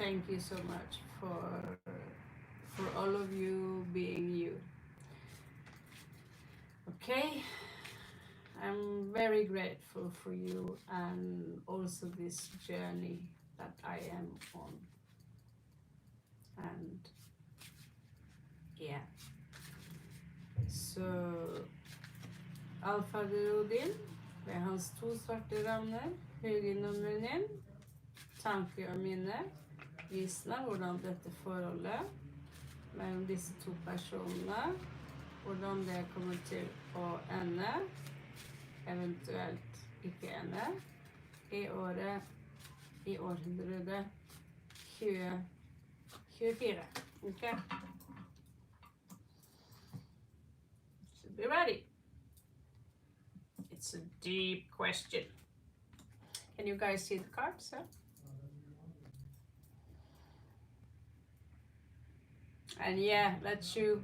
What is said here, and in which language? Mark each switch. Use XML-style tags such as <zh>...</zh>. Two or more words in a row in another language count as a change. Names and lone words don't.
<en>thank you so much for all of you being you. Okay, I'm very grateful for you and also this journey that I am on. And yeah,</en> <no>så Alfader-Odin, det er hans 2 svarte ramner, høyrenummeren inn, tanke og minne, visene hvordan dette forholdet mellom disse 2 personene, hvordan det kommer til å ende, eventuelt ikke ende, i året, i århundret 2024.</no> <en>Okay? Should be ready. It's a deep question. Can you guys see the cards? Huh? And yeah, that's you.</en>